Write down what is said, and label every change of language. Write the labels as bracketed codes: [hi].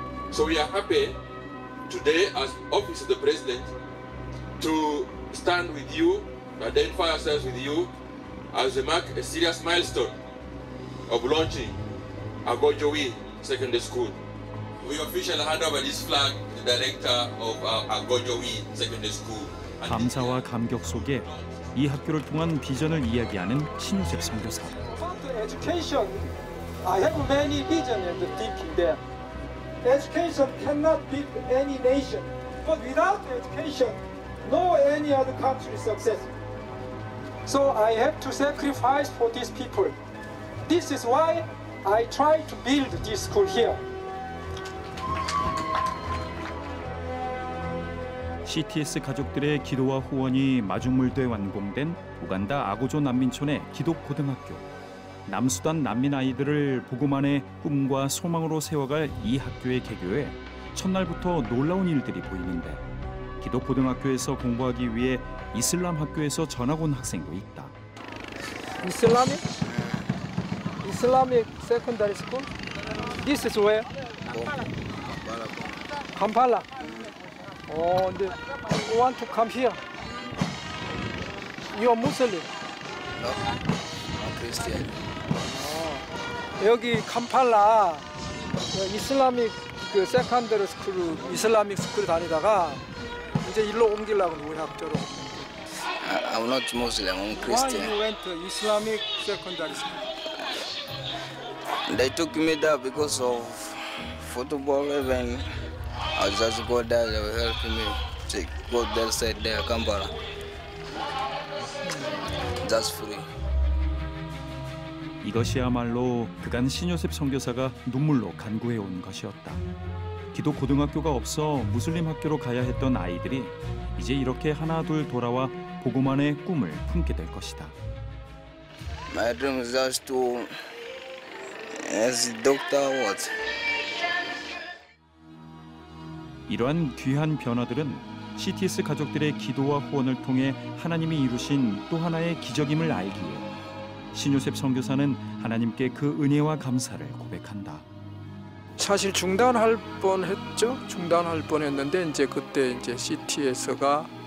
[en] So we are happy today, as Office of the President, to stand with you, to identify ourselves with you, as we mark a serious milestone of launching Agojowi Secondary School. We officially hand over this flag to the director of Agojowi Secondary School. [ko] 감사와 감격 속에 이 학교를 통한 비전을 이야기하는 신요셉 선교사. [en] Education, I have many vision and thinking there. Education cannot build any nation, but without education, no any other country is successful. So I have to sacrifice for these people. This is why I try to build this school here. [ko] CTS 가족들의 기도와 후원이 마중물돼 완공된 우간다 아고조 난민촌의 기독고등학교. 남수단 난민 아이들을 보고만의 꿈과 소망으로 세워갈 이 학교의 개교에 첫날부터 놀라운 일들이 보이는데, 기독고등학교에서 공부하기 위해 이슬람 학교에서 전학 온 학생도 있다. [en] Islamic secondary school? This is where? Kampala. Oh, you want to come here? You are Muslim? No, I'm Christian. [ko] 여기 캄팔라 이슬라믹 세컨더리 스쿨 이슬라믹 스쿨 다니다가 이제 일로 옮기려고 우리 학교로. [en] I'm not Muslim, I'm Christian. Why you went to Islamic secondary school? They took me there because of football even. I just go there, they will help me to go there, say there, Kampala. Just free. [ko] 이것이야말로 그간 신요셉 선교사가 눈물로 간구해온 것이었다. 기독 고등학교가 없어 무슬림 학교로 가야 했던 아이들이 이제 이렇게 하나둘 돌아와 보고만의 꿈을 품게 될 것이다. [en] My dream is just to as doctor what. [ko] 이러한 귀한 변화들은 CTS 가족들의 기도와 후원을 통해 하나님이 이루신 또 하나의 기적임을 알기에 신요셉 선교사는 하나님께 그 은혜와 감사를 고백한다. 사실 중단할 뻔했죠. 중단할 뻔했는데 이제 그때 이제 CTS가